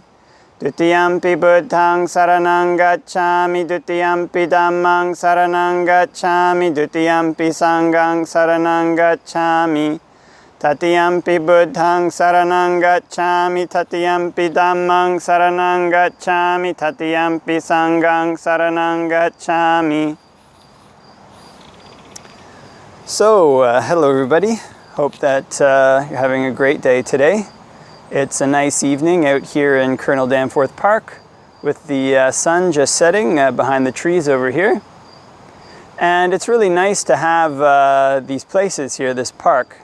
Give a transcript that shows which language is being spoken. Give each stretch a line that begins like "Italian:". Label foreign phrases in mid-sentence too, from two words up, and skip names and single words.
Pali: Dutiyampi Buddhaṃ saranang gacchāmi, Dutiyampi Dhammāṃ saranang gacchāmi, Dutiyampi Sanghaṃ saranang gacchāmi. Tatiyampi Buddhaṃ saranang gacchāmi, Tatiyampi Dhammāṃ saranang gacchāmi, Tatiyampi Sanghaṃ saranang gacchāmi.
English: So, hello everybody. Hope that you're having a great day today. It's a nice evening out here in Colonel Danforth Park with the sun just setting behind the trees over here. And it's really nice to have these places here, this park.